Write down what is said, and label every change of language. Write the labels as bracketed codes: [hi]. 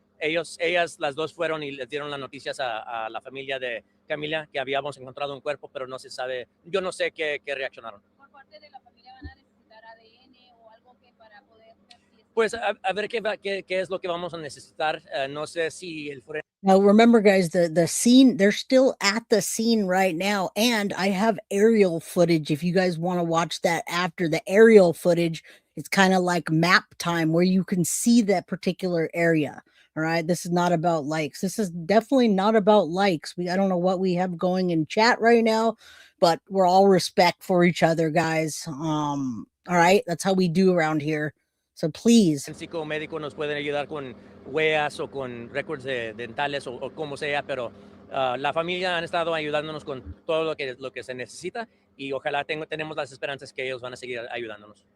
[es] Ellas las dos fueron y les dieron las noticias a la familia de Camila que habíamos encontrado un cuerpo, pero no se sabe, yo no sé qué reaccionaron. ¿Por parte de la familia van a necesitar ADN o algo que para poder ver si es... Pues a ver qué es lo que vamos a necesitar. No sé si el forense. [en] Now remember, guys, the scene, they're still at the scene right now, and I have aerial footage if you guys want to watch that after. The aerial footage, it's kind of like map time where you can see that particular area. All right, this is not about likes. This is definitely not about likes. I don't know what we have going in chat right now, but we're all respect for each other, guys. All right, that's how we do around here. So please. [es] El psicomédico nos pueden ayudar con huellas o con récords dentales o como sea, pero la familia han estado ayudándonos con todo lo que se necesita y ojalá tenemos las esperanzas que ellos van a seguir ayudándonos.